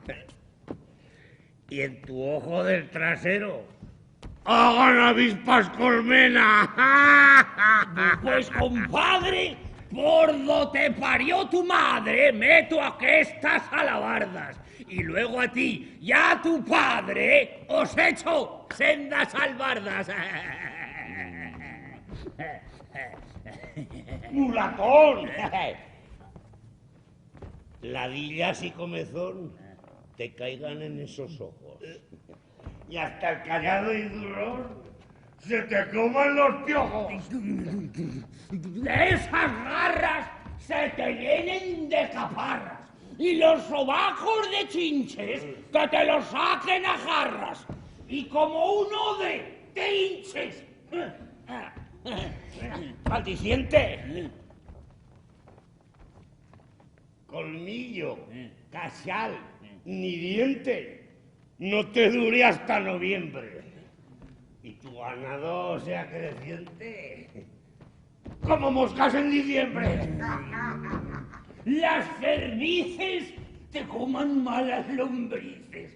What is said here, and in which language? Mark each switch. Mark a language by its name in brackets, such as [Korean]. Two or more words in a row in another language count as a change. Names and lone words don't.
[Spanish] Y en tu ojo del trasero hagan avispas colmena. Pues, compadre, por do te parió tu madre, meto a que estas alabardas. Y luego a ti y a tu padre os echo sendas albardas. ¡Mulatón! Ladillas y comezón te caigan en esos ojos. Y hasta el callado y durón se te coman los piojos. De esas garras se te llenen de caparras. Y los sobajos de chinches que te los saquen a jarras. Y como un ode te hinches. ¡Maldiciente! Colmillo, cachal, ni diente, no te dure hasta noviembre. Y tu ganado sea creciente, como moscas en diciembre. Las cervices te coman malas lombrices.